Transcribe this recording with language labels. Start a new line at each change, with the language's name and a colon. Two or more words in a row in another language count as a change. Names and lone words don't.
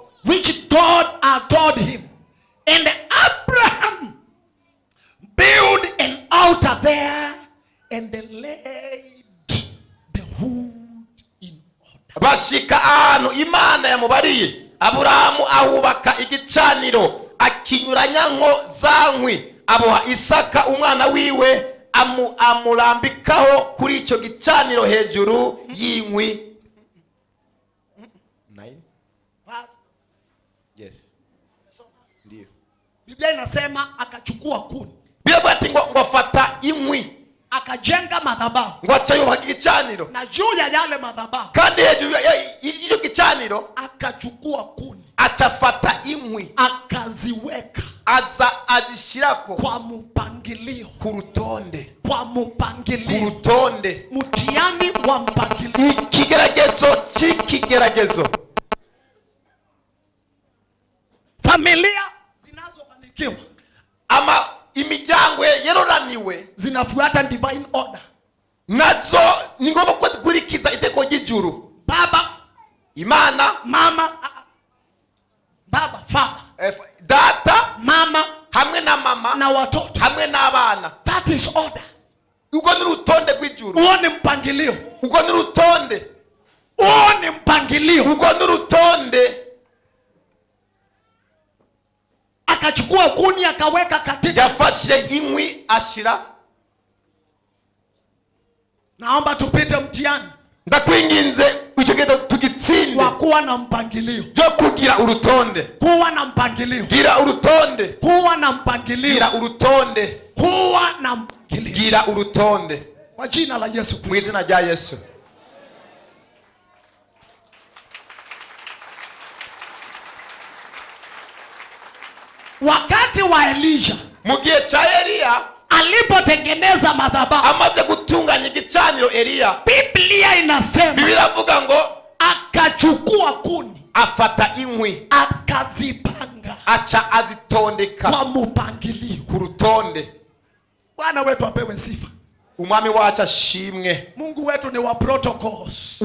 English: which God had told him, and Abraham built an altar there and laid the wood in order.
Kinyarwanda: bashika ahantu Imana yamubariye. Aburahamu ahubaka igicaniro, akinyuranya nko za nkwi, aboha Isaka umwana wiwe, amurambikaho kuri icyo gicaniro hejuru y'inkwi.
English: Yes.
Swahili: Ndio. Biblia inasema akachukua kuni.
Kinyarwanda: Biblia ati ngo afata inkwi,
Swahili: akajenga madhabahu,
Kinyarwanda: ngo acha yubaka igicaniro,
Swahili: na juu ya yale madhabahu
Kinyarwanda: kandi hejuru y'icyo gicaniro
Swahili: akachukua kuni,
Kinyarwanda: achafata inkwi,
Swahili: akaziweka,
Kinyarwanda: azishirako
Swahili: kwa mpangilio,
Kinyarwanda: ku rutonde,
Swahili: kwa mpangilio,
Kinyarwanda: ku rutonde,
Swahili: mtihani wa mpangilio,
Kinyarwanda: ikigeragezo.
Swahili: Familia zinazofanikiwa
Kinyarwanda: ama imiryango yeroraniwe
Swahili: zinafuata
English: divine order.
Kinyarwanda: Nazo ni ngombwa ko dukurikiza iteko ry'ijuru.
Swahili: Baba,
Kinyarwanda: Imana,
Swahili: mama, baba, father,
Kinyarwanda: data,
Swahili: mama,
Kinyarwanda: hamwe na mama,
Swahili: na watoto,
Kinyarwanda: hamwe n'abana.
English: that is order.
Kinyarwanda: Uko ni rutonde rw'ijuru.
Swahili: Uo ni mpangilio.
Kinyarwanda: Uko ni rutonde.
Swahili: Uo ni mpangilio.
Kinyarwanda: Uko ni rutonde.
Swahili: Akachukua kuni akaweka katika,
Kinyarwanda: yafashe inkwi ashira.
Swahili: Naomba tupite mtihani,
Kinyarwanda: ndakwinginze icyo gihe tugitsinde,
Swahili: wa kuwa na mpangilio,
Kinyarwanda: byo kugira urutonde,
Swahili: kuwa na mpangilio,
Kinyarwanda: gira urutonde,
Swahili: kuwa na mpangilio,
Kinyarwanda: gira urutonde,
Swahili: kuwa na mpangilio,
Kinyarwanda: gira urutonde,
Swahili: kwa jina la Yesu Kristo,
Kinyarwanda: mu izina rya Yesu.
Swahili: Wakati wa Elisha,
Kinyarwanda: mu gihe cha Eliya
Swahili: alipotengeneza madhabahu,
Kinyarwanda: amaze gutunganya igicaniro, Eliya,
Swahili: Biblia inasema,
Kinyarwanda: Biblia avuga ngo
Swahili: akachukua kuni,
Kinyarwanda: afata inkwi,
Swahili: akazipanga,
Kinyarwanda: acha azitondeka
Swahili: kwa mpangilio,
Kinyarwanda: ku rutonde.
Swahili: Bwana wetu apewe sifa.
Kinyarwanda: Umwami wacu ashimwe.
Swahili: Mungu wetu ni wa protocols.